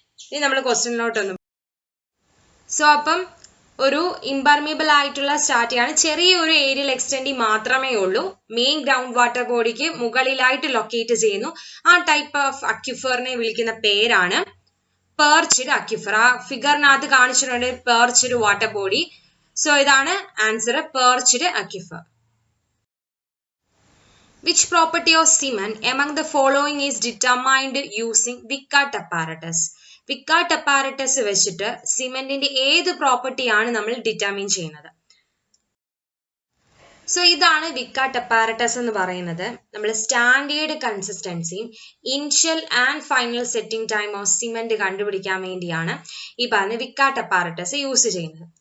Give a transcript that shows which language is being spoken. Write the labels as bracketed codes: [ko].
[ml] ഇനി നമ്മൾ ക്വസ്റ്റ്യനിലോട്ടൊന്നും അപ്പം ഒരു ഇംപെർമിയബിൾ ആയിട്ടുള്ള സ്റ്റാർട്ടിയാണ്, ചെറിയൊരു ഏരിയൽ എക്സ്റ്റെൻഡി മാത്രമേ ഉള്ളൂ, മെയിൻ ഗ്രൗണ്ട് വാട്ടർ ബോഡിക്ക് മുകളിലായിട്ട് ലൊക്കേറ്റ് ചെയ്യുന്നു. ആ ടൈപ്പ് ഓഫ് അക്വിഫറിനെ വിളിക്കുന്ന പേരാണ് പെർച്ച്ഡ് അക്വിഫർ. ആ ഫിഗറിനകത്ത് കാണിച്ചിട്ടുണ്ട് പെർച്ച്ഡ് വാട്ടർ ബോഡി. സോ ഇതാണ് answer, പെർച്ച്ഡ് അക്വിഫർ. [en] Which property of cement among the following is determined using Vickert apparatus? [ml] Vickert apparatus വെച്ചിട്ട് സിമെന്റിന്റെ ഏത് പ്രോപ്പർട്ടിയാണ് നമ്മൾ ഡിറ്റർമിൻ ചെയ്യുന്നത്? സോ ഇതാണ് വിക്കാട്ട് അപ്പാരറ്റസ് എന്ന് പറയുന്നത്. നമ്മൾ standard കൺസിസ്റ്റൻസിയും [en] initial and final setting time of cement [ml] കണ്ടുപിടിക്കാൻ വേണ്ടിയാണ് ഈ പറഞ്ഞ വിക്കാട്ട് അപ്പാരറ്റസ് യൂസ് ചെയ്യുന്നത്.